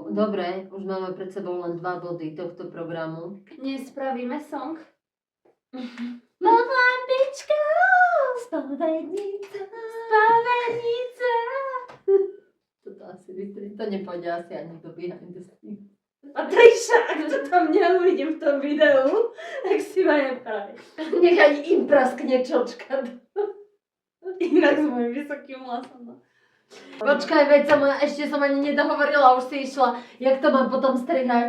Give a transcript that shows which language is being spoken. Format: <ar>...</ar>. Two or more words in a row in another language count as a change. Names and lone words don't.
<sk>Dobre, už máme pred sebou len 2 body tohto programu. Nespravíme song? Pod lampičkou! Spovednica. Spovednica! Toto asi vystrím, to nepôjde asi ani do</sk> <en>behind the scenes.</en> <sk>Patriša, ak to tam neuvidím v tom videu, tak si ma nepraví. Nechaj im praskne čočka. Inak s mojím vysokým hlasom. Počkaj, veď ešte som ani nedohovorila, už si išla. Jak to mám potom strihať?</sk>